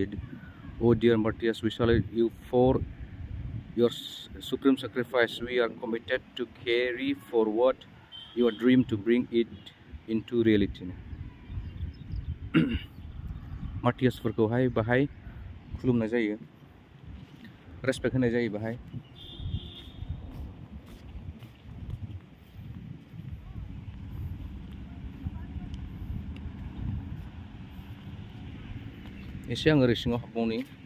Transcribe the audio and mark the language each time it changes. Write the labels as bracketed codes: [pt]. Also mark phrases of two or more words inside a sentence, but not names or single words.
[en] O dear martyrs, we salute you for your supreme sacrifice. We are committed to carry forward your dream to bring it into reality. [brx] मार्टियासफोरखौहाय बाहाय खुलुमनाय जायो, रेसपेक्ट होनाय जायो बाहाय। एसे आं ओरै सिङाव हाबबावनि।